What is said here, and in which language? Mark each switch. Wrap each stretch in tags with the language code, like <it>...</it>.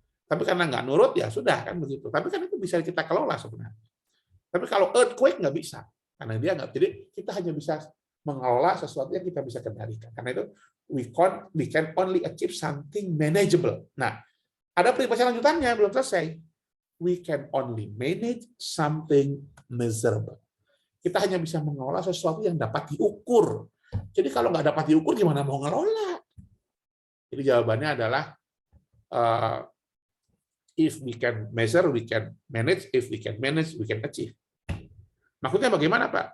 <id>Tapi karena nggak nurut ya sudah kan begitu. Tapi kan itu bisa kita kelola sebenarnya. Tapi kalau earthquake nggak bisa, karena dia nggak. Jadi kita hanya bisa mengelola sesuatu yang kita bisa kendalikan. Karena itu</id> <en>we can only achieve something manageable.</en> <id>Nah, ada peribahasa lanjutannya belum selesai.</id> <en>We can only manage something measurable.</en> <id>Kita hanya bisa mengelola sesuatu yang dapat diukur. Jadi kalau nggak dapat diukur, gimana mau ngelola? Jadi jawabannya adalah</id> <en>if we can measure, we can manage. If we can manage, we can achieve.</en> <id>Maksudnya bagaimana, Pak?</id>